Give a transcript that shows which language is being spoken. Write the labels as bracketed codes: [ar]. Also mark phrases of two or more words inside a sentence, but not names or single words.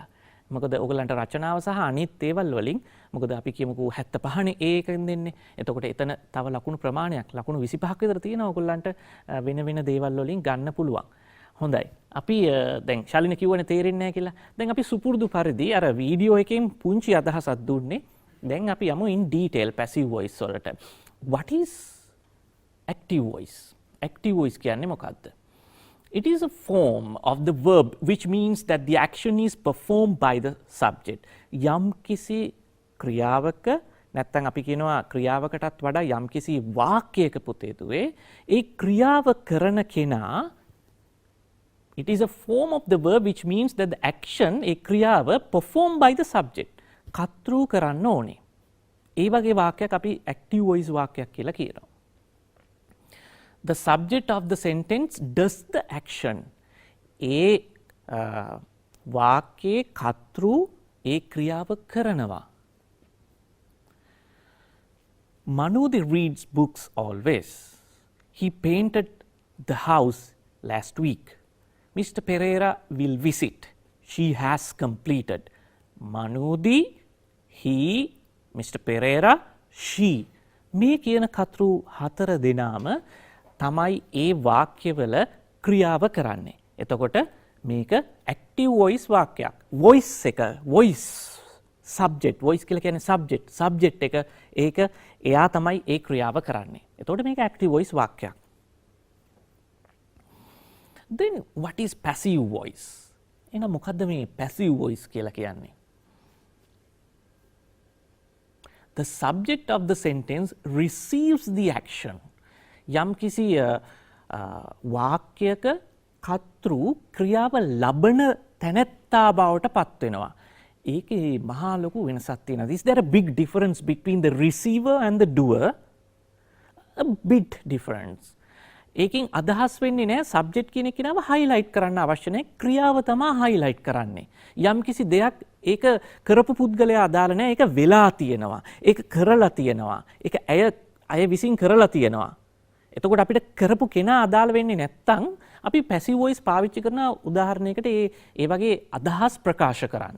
[si] මොකද ඔයගොල්ලන්ට රචනාව සහ අනිත් ඒවල් වලින් මොකද අපි කියමුකෝ 75නේ ඒකෙන් දෙන්නේ. එතකොට එතන තව ලකුණු ප්‍රමාණයක් ලකුණු 25ක් විතර තියෙනවා ඔයගොල්ලන්ට වෙන වෙන දේවල් වලින් ගන්න පුළුවන්. හොඳයි. අපි දැන් ශාලින කිව්වනේ තේරෙන්නේ නැහැ කියලා. දැන් අපි සුපුරුදු පරිදි අර වීඩියෝ එකෙන් පුංචි අදහසක් දුන්නේ. දැන් අපි යමු [en] in detail passive voice වලට. What is active voice? Active voice [si] කියන්නේ මොකක්ද? [en] It is a form of the verb which means that the action is performed by the subject. [si] යම් කිසි ක්‍රියාවක නැත්තම් අපි කියනවා ක්‍රියාවකටත් වඩා යම් කිසි වාක්‍යයක පුතේ දුවේ ඒ ක්‍රියාව කරන කෙනා [en] it is a form of the verb which means that the action [si] ඒ ක්‍රියාව [en] performed by the subject. [si] කර්තෘ කරන්න ඕනේ. ඒ වගේ වාක්‍යයක් අපි [en] active voice [si] වාක්‍යයක් කියලා කියනවා. [en] The subject of the sentence does the action. [si] ඒ වාක්‍යයේ කර්තෘ ඒ ක්‍රියාව කරනවා. [en] Manudi reads books always. He painted the house last week. Mr. Pereira will visit. She has completed. Manudi, he, Mr. Pereira, she. [si] මේ කියන කර්තෘ හතර දෙනාම තමයි ඒ වාක්‍යවල ක්‍රියාව කරන්නේ. එතකොට මේක [en] active voice [si] වාක්‍යයක්. voice එක [en] voice subject voice [si] කියලා කියන්නේ subject එක ඒක එයා තමයි ඒ ක්‍රියාව කරන්නේ. එතකොට මේක [en] active voice [si] වාක්‍යයක්. [en] Then what is passive voice? [si] එහෙනම් මොකද්ද මේ [en] passive voice [si] කියලා කියන්නේ? [en] The subject of the sentence receives the action. [si] යම් කිසි වාක්‍යයක කර්තෘ ක්‍රියාව ලබන තැනැත්තා බවට පත් වෙනවා. ඒකේ මහා ලොකු වෙනසක් තියෙනවා. [en] Is there a big difference between the receiver and the doer? A big difference. [si] ඒකෙන් අදහස් වෙන්නේ නැහැ සබ්ජෙක්ට් කියන කෙනාව highlight කරන්න අවශ්‍ය නැහැ. ක්‍රියාව තමයි highlight කරන්නේ. යම් කිසි දෙයක් ඒක කරපු පුද්ගලයා අදාළ නැහැ. ඒක වෙලා තියෙනවා. ඒක කරලා තියෙනවා. ඒක අය විසින් කරලා තියෙනවා. එතකොට අපිට කරපු කෙනා අදාළ වෙන්නේ නැත්තම් අපි [en] passive voice [si] පාවිච්චි කරන උදාහරණයකට ඒ වගේ අදහස් ප්‍රකාශ කරන්න.